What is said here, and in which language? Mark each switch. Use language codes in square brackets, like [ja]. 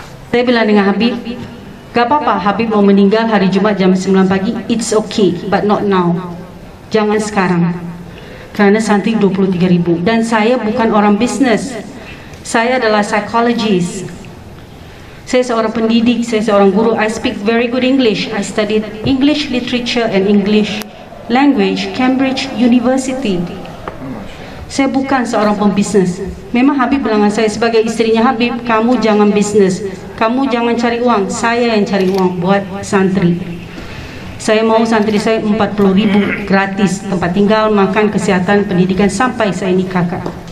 [id] Saya bilang dengan Habib, gak apa-apa Habib mau meninggal hari Jumat jam 9 pagi, [en] it's okay, but not now. [id] Jangan sekarang. Kerana santri 23.000. Dan saya bukan orang bisnes. Saya adalah psychologist. Saya seorang pendidik, saya seorang guru. [en] I speak very good English. I studied English literature and English language, Cambridge University. [id] Saya bukan seorang pembisnes. Memang Habib bilang dengan saya sebagai istrinya, Habib, kamu jangan bisnes, kamu jangan cari uang, saya yang cari uang buat santri. Saya mau santri saya 40.000 gratis, tempat tinggal, makan, kesihatan, pendidikan sampai saya nikahkan.